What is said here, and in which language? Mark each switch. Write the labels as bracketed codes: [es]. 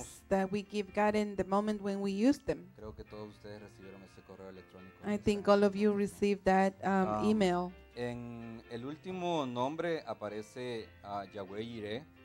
[en] names that we give God in the moment when we use them. [es] Creo que todos ustedes recibieron ese correo electrónico. [en] I think all of you received that email. [es] En el último nombre aparece a Yahweh Jireh.